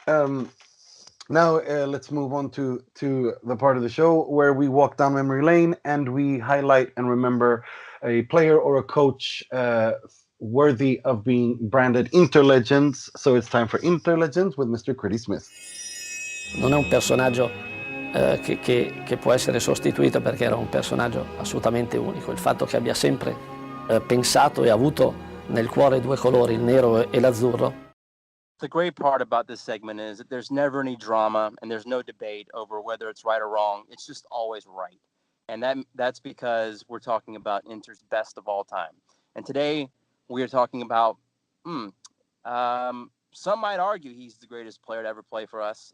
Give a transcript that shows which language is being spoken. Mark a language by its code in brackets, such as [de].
[en] Now let's move on to the part of the show where we walk down memory lane and we highlight and remember a player or a coach worthy of being branded Inter Legends. So it's time for Inter Legends with Mr. Critty Smith. [it] Non è un personaggio che può essere sostituito perché era un personaggio assolutamente unico. Il fatto che abbia sempre pensato e avuto nel cuore due colori, il nero e l'azzurro. [en] The great part about this segment is that there's never any drama and there's no debate over whether it's right or wrong. It's just always right. And that's because we're talking about Inter's best of all time. And today we are talking about some might argue he's the greatest player to ever play for us.